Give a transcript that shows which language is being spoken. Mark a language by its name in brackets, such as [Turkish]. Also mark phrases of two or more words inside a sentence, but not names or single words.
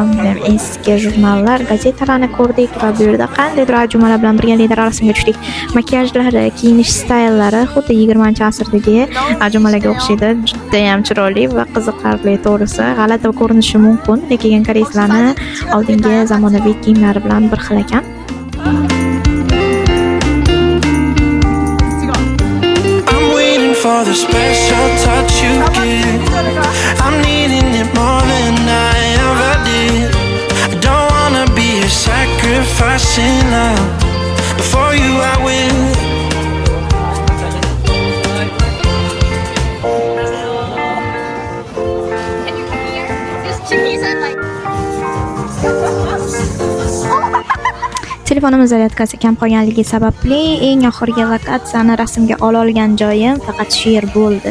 [Uzbek] Eski jurnallar, gazetalarni ko'rdik va bu yerda qandaydir ajumalar bilan birgalikda rasmga tushdik. Makiyajlari, kiyinish stayllari xuddi 20-asrdagi ajumalarga o'xshaydi. Juda ham chiroyli va qiziqarli to'g'risi. G'alati ko'rinishi mumkin, lekin koreyslarni oldingi zamonaviy kiyimlari bilan bir xil ekan. [English] For the special touch you give, I'm needing it more than I ever did. I don't wanna be a sacrificing love. Before you I will. [Uzbek] Telefonimiz zaryadkasi kam qolganligi sababli eng oxirgi lokatsiyani rasmga olgan joyim faqat shu yer bo'ldi.